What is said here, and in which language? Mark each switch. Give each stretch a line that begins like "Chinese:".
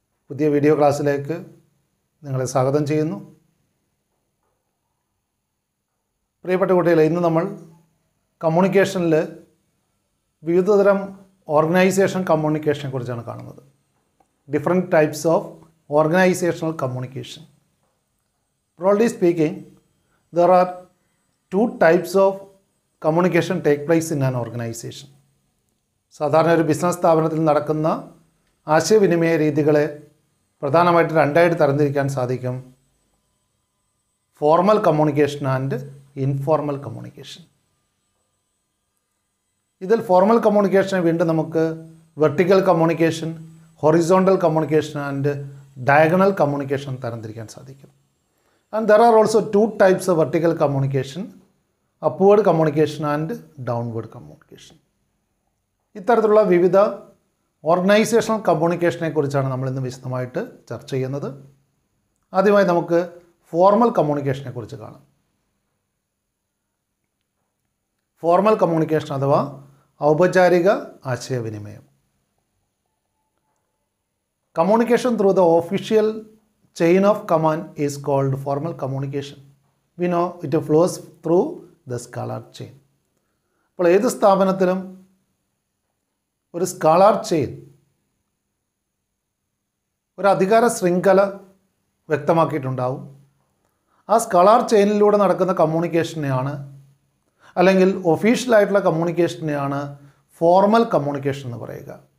Malayalam: പുതിയ വീഡിയോ ക്ലാസ്സിലേക്ക് നിങ്ങളെ സ്വാഗതം ചെയ്യുന്നു. പ്രിയപ്പെട്ട കുട്ടികളെ, ഇന്ന് നമ്മൾ കമ്മ്യൂണിക്കേഷനിൽ വിവിധതരം ഓർഗനൈസേഷൻ കമ്മ്യൂണിക്കേഷനെ കുറിച്ചാണ് കാണുന്നത്.
English: Different types of organizational communication. Broadly speaking, there are two types of communication take place in an organization.
Malayalam: സാധാരണ ഒരു ബിസിനസ് സ്ഥാപനത്തിൽ നടക്കുന്ന ആശയവിനിമയ രീതികളെ പ്രധാനമായിട്ട് രണ്ടായിട്ട് തരംതിരിക്കാൻ സാധിക്കും: formal communication and informal communication. ഇതിൽ ഫോർമൽ കമ്മ്യൂണിക്കേഷനെ വീണ്ടും നമുക്ക് vertical communication, horizontal communication and diagonal communication തരംതിരിക്കാൻ സാധിക്കും.
English: And there are also two types of vertical communication: upward communication and downward communication.
Malayalam: ഇത്തരത്തിലുള്ള വിവിധ ഓർഗനൈസേഷണൽ കമ്മ്യൂണിക്കേഷനെ കുറിച്ചാണ് നമ്മൾ ഇന്ന് വിശദമായിട്ട് ചർച്ച ചെയ്യുന്നത്. ആദ്യമായി നമുക്ക് ഫോർമൽ കമ്മ്യൂണിക്കേഷനെ കുറിച്ച് കാണാം. ഫോർമൽ കമ്മ്യൂണിക്കേഷൻ അഥവാ ഔപചാരിക ആശയവിനിമയം.
English: Communication through the official chain of command is called formal communication. We know it flows through the scalar chain.
Malayalam: അപ്പോൾ ഏത് സ്ഥാപനത്തിലും ഒരു സ്കാലാർ ചെയിൻ, ഒരു അധികാര ശൃംഖല വ്യക്തമാക്കിയിട്ടുണ്ടാവും. ആ സ്കാലാർ ചെയിനിലൂടെ നടക്കുന്ന കമ്മ്യൂണിക്കേഷനെയാണ്, അല്ലെങ്കിൽ ഒഫീഷ്യലായിട്ടുള്ള കമ്മ്യൂണിക്കേഷനെയാണ് ഫോർമൽ കമ്മ്യൂണിക്കേഷൻ എന്ന് പറയുക.